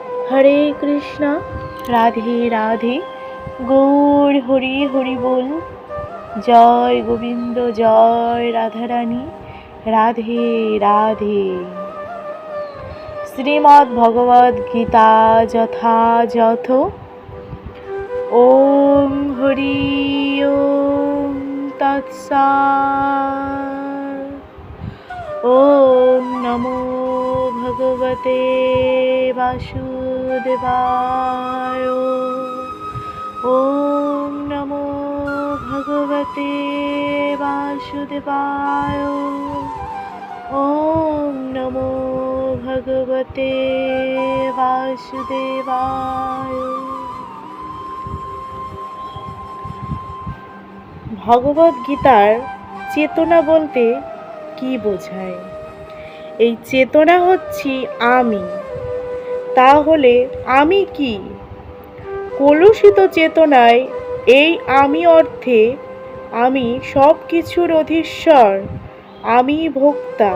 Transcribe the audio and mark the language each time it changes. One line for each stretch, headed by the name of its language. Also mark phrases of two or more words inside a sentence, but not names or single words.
Bangla: হরে কৃষ্ণ রাধে রাধে গৌর হরি হরি বল। জয় গোবিন্দ জয় রাধারানী রাধে রাধে। শ্রীমদ্ ভগবদ গীতা যথাযথ।
Sanskrit: ওম হরি ওম তৎসৎ। ওম নমো ভগবতে বাসুদেবায়। ওম নমো ভগবতে বাসুদেবায়। ওম নমো ভগবতে বাসুদেবায়।
Bangla: ভগবদ গীতার চেতনা বলতে কি বোঝায়? এই চেতনা হচ্ছি আমি। তাহলে আমি কি? কলুষিত চেতনায় এই আমি অর্থে আমি সব কিছুর অধীশ্বর, আমি ভোক্তা।